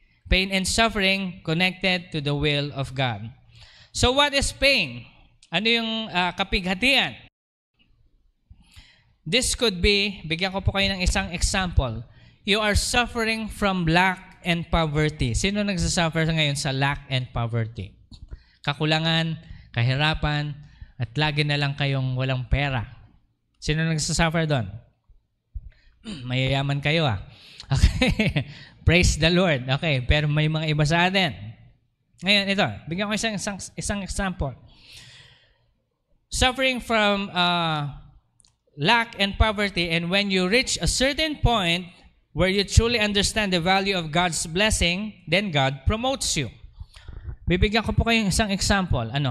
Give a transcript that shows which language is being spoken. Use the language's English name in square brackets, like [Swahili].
[English] Pain and suffering connected to the will of God. So what is pain? [Filipino] Ano yung kapighatian? [English] This could be, [Filipino] bigyan ko po kayo ng isang example. [English] You are suffering from lack and poverty. [Filipino] Sino nagsasuffer ngayon sa [English] lack and poverty? [Filipino] Kakulangan, kahirapan, at lagi na lang kayong walang pera. Sino nagsasuffer doon? Mayayaman kayo Okay. [English] Praise the Lord. [Filipino] Okay, pero may mga iba sa atin. Ngayon, ito. Bigyan ko isang example. [English] Suffering from lack and poverty, and when you reach a certain point where you truly understand the value of God's blessing, then God promotes you. [Filipino] Bibigyan ko po kayong isang example.